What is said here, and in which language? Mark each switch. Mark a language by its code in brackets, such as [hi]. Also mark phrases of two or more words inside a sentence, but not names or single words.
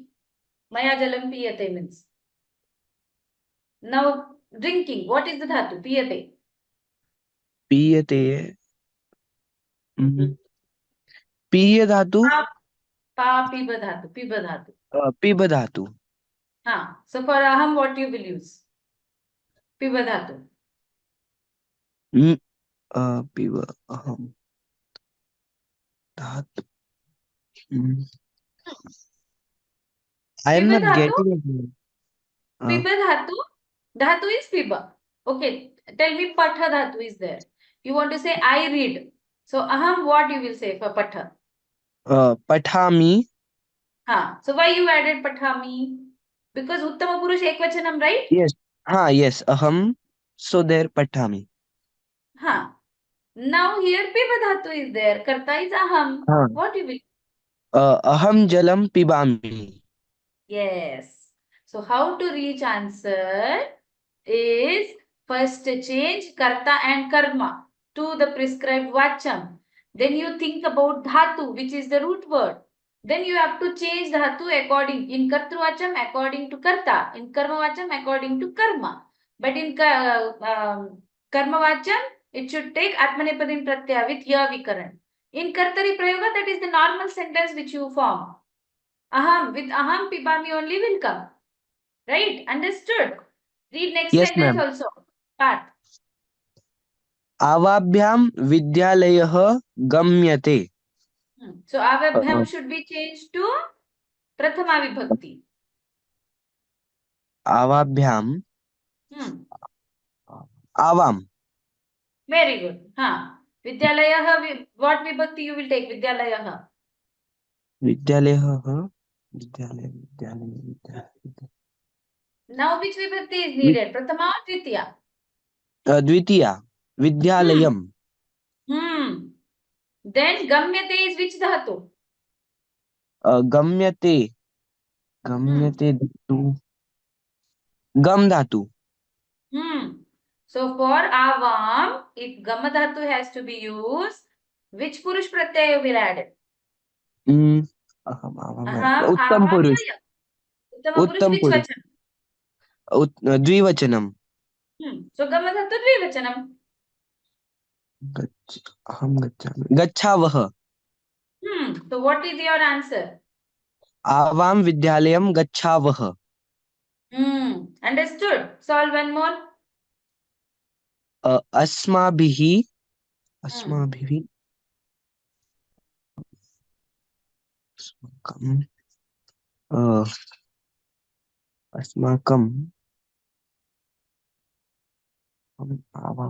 [sa] Maya jalam piyate means. [en] Now, drinking. What is the dhatu? Piyate. [sa] Piyate. Piya dhatu. Piba dhatu. Piba dhatu. Piba dhatu. [en] So for aham, what you will use? [sa] Piba dhatu. Piba aham. Dhatu. [en] I am [sa] Piba [en] not [sa] dhatu. [en] getting it. [sa] Piba dhatu. [en] Dhatu is piba. Okay. Tell me [sa] patha dhatu [en] is there. You want to say I read. So aham, what you will say for patha? [sa] Pathami. [en] So why you added pathami? Because [sa] uttama purush ekvachanam, [en] right? Yes. Yes. Aham. So there pathami. Now here [sa] piba dhatu [en] is there. Karta is aham. What you will? [sa] Aham jalam pibami. [en] Yes. So how to reach answer is first change karta and karma to the prescribed vacham. Then you think about dhatu, which is the root word. Then you have to change dhatu according in kartruvacham according to karta, in karmavacham according to karma. But in karmavacham, it should take atmanepadim pratyaya with ya vikaran. In [sa] kartari prayoga, [en] that is the normal sentence which you form. Aham, with [sa] aham pibami [en] only will come. Right? Understood? Read next Yes, sentence ma'am. also. Part. [sa] Avabhyam vidyalayah gamyate. [en] So avabhyam should be changed to [sa] prathama vibhakti. Avabhyam. Avam. [en] Very good. Vidyalayah, what vibhakti you will take? [sa] Vidyalayah. Vidyalayah. [en] Now which vibhakti is needed? Prathama or Dvitiya? [sa] Dvitiya. Vidyalayam. [en] Then gamyate is which dhatu? [sa] Gamyate. Gamyate dhatu. Gam dhatu. [en] So for avam, if [sa] gamma dhatu [en] has to be used, which [sa] purush pratyaya [en] will add? [sa] Aham, Uttam avam, purush. ya. Uttama purush [en] which vachan? [sa] Dvivachanam. So gamma dhatu dvivachanam. Aham gacchami. Gachavah. [en] So what is your answer? [sa] आवां विद्यालयं गच्छावः. [en] Understood. Solve one more. [sa] अस्माभिः Hmm. अस्माभिः अस्माकं अस्माकं आवां